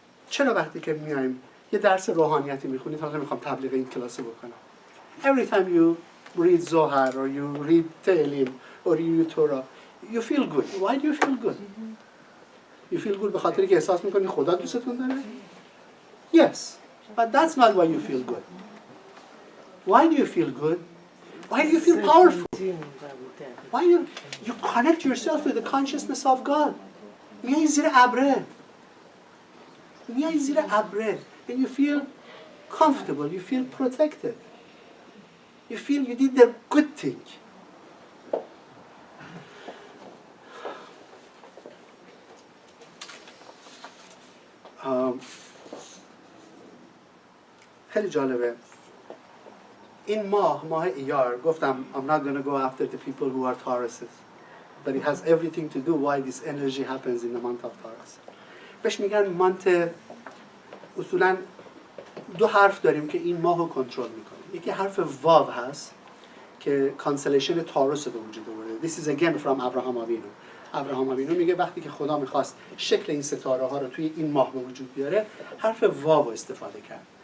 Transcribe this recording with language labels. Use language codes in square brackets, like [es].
[fa] چرا وقتی که میایم یه درس روحانیتی میخونید، حالا میخوام تبلیغ این کلاس بکنم. [en] Every time you read Zohar or you read Tehillim or you read Torah, you feel good. Why do you feel good? You feel good [fa] به خاطری که احساس میکنی خدا دوستتون داره؟ [en] Yes, but that's not why you feel good. Why do you feel good? Why do you feel powerful? Why you connect yourself to the consciousness of God? [fa] میای زیر ابره. میای زیر ابره. [en] And you feel comfortable, you feel protected. You feel you did the good thing. [fa] خیلی جالبه. این ماه ایار گفتم [en] I'm not going to go after the people who are Tauruses. But it has everything to do why this energy happens in the month of Taurus. [fa] بهش میگن مانت. اصولا دو حرف داریم که این ماه رو کنترل میکنه. یکی حرف واو هست که کانسلیشن تاروس رو به وجود آورده. [en] This is again from [fa] ابراهام آوینو. ابراهام آوینو میگه وقتی که خدا میخواست شکل این ستاره ها رو توی این ماه به وجود بیاره، حرف واو رو استفاده کرد.